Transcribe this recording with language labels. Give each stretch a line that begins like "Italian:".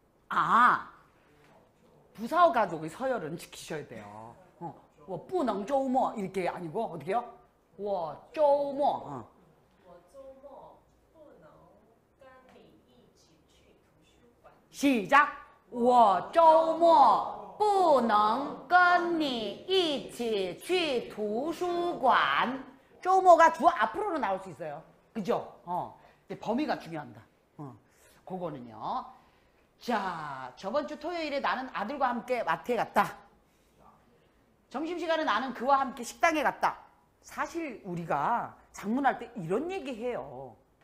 Korean: 아, 부사어 가족의 서열은 지키셔야 돼요.
Chinese: 我不能周末
Korean: 이렇게 아니고 어떻게요?
Chinese: 我周末. 我周末不能跟你一起去图书馆。
Korean: 시작.
Chinese: 我周末不能跟你一起去图书馆.
Korean: 周末가 주 앞으로는 나올 수 있어요. 그죠? 범위가 중요합니다. 그거는요. 자, 저번 주 토요일에 나는 아들과 함께 마트에 갔다. 점심시간에 나는 그와 함께 식당에 갔다. 사실 우리가 장문할 때 이런 얘기해요.